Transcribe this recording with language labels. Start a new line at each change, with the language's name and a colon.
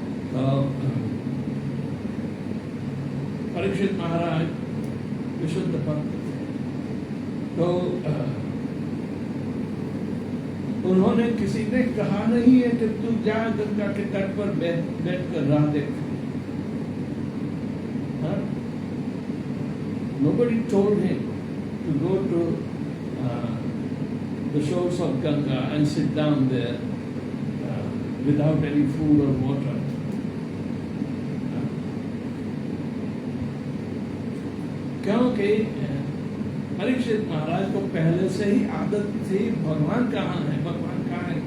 Hindi: तो परीक्षित महाराज विशुद्ध भक्त थे, तो उन्होंने किसी ने कहा नहीं है कि तू जा गंगा के तट पर बैठ कर राह देख।
English: Nobody told him to go to the shores of Ganga and sit down there without any food or water.
Hindi: क्योंकि परीक्षित महाराज को पहले से ही आदत थी, भगवान कहाँ है, भगवान कहाँ है।